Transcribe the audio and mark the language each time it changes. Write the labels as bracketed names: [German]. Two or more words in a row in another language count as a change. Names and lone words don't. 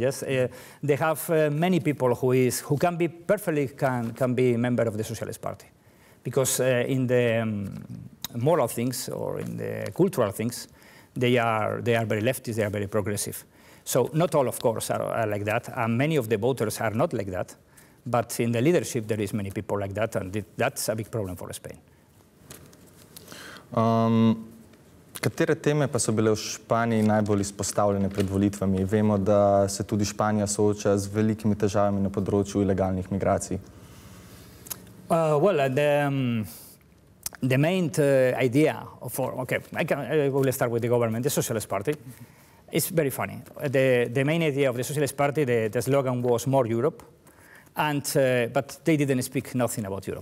[English] Yes, they have many people who can be perfectly can be member of the Socialist Party, because in the moral things or in the cultural things, they are very leftist, they are very progressive. So not all, of course, are like that, and many of the voters are not like that. But in the leadership, there is many people like that, and that's a big problem for Spain. [Slovenian] Katere teme pa so bile v Španiji najbolj izpostavljene pred volitvami? Vemo, da se tudi Španija sooča z velikimi težavami na področju ilegalnih migracij. [English] Well, the main idea I will start with the government, the Socialist Party. It's very funny. The main idea of the Socialist Party, the slogan was more Europe, but they didn't speak nothing about Europe.